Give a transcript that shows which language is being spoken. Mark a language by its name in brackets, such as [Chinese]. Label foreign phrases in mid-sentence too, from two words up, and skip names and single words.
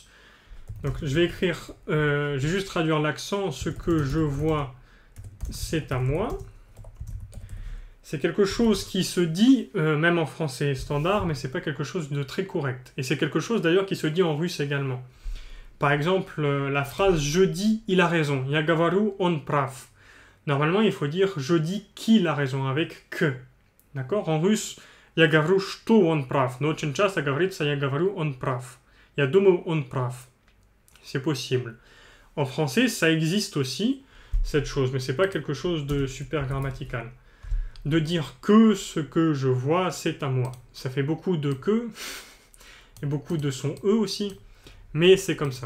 [French] Donc, je vais écrire, je vais juste traduire l'accent. Ce que je vois, c'est à moi. C'est quelque chose qui se dit, même en français standard, mais c'est pas quelque chose de très correct. Et c'est quelque chose d'ailleurs qui se dit en russe également. Par exemple, la phrase « je dis, il a raison ». [Russian] « Я говорю, он прав ». [French] Normalement, il faut dire « je dis qu'il a raison » avec « que ». D'accord? En russe, [Russian] «Я говорю, что он прав». Но очень часто говорится «я говорю, он прав». «Я думаю, он прав». [French] C'est possible. En français, ça existe aussi, cette chose, mais c'est pas quelque chose de super grammatical. De dire que ce que je vois, c'est à moi. Ça fait beaucoup de que, et beaucoup de son e aussi, mais c'est comme ça.